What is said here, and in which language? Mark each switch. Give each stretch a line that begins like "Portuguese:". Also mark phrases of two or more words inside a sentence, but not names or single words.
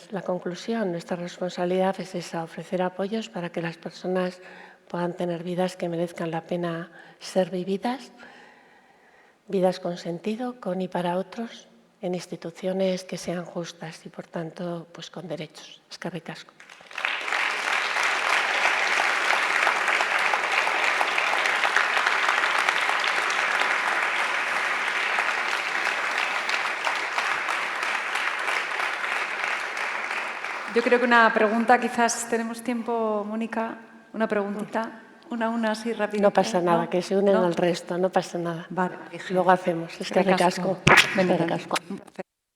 Spanish: La conclusión, nuestra responsabilidad es esa, ofrecer apoyos para que las personas puedan tener vidas que merezcan la pena ser vividas, vidas con sentido, con y para otros, en instituciones que sean justas y, por tanto, pues con derechos.
Basque: Eskerrik asko.
Spanish: Yo creo que una pregunta, quizás tenemos tiempo, Mónica, una preguntita, una así rápida. No pasa nada, ¿no? que se unen ¿No? al resto, no pasa nada. Vale. Luego hacemos.
Basque: Eskerrik asko. Eskerrik asko. Eskerrik asko.